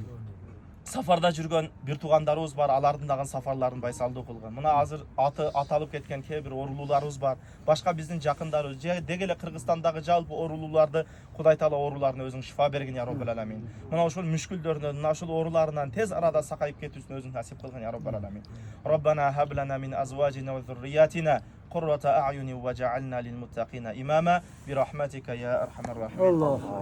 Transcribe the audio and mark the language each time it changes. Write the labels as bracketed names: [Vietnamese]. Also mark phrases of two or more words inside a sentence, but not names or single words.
[Kyrgyz] Сафарда жүргөн бир туугандарыбыз бар, алардын дагы сафарларын байсалдуу кылган. Мына азыр аты аталып кеткен кээ бир оорулууларыбыз бар. Башка биздин жакындарыбыз, деги эле Кыргызстандагы жалпы оорулууларды Кудай Таала ооруларына өзүң шифа берген [Arabic] يا رب العالمين. [Kyrgyz] Мына ошол мүшкүлдөрүнөн, мына ошол ооруларынан тез арада сакайып кетүүсүн өзүң насип кылган [Arabic] يا رب العالمين. ربنا هب لنا من أزواجنا وذرياتنا قرة أعين وجعلنا للمتقين إماما برحمتك يا أرحم الراحمين.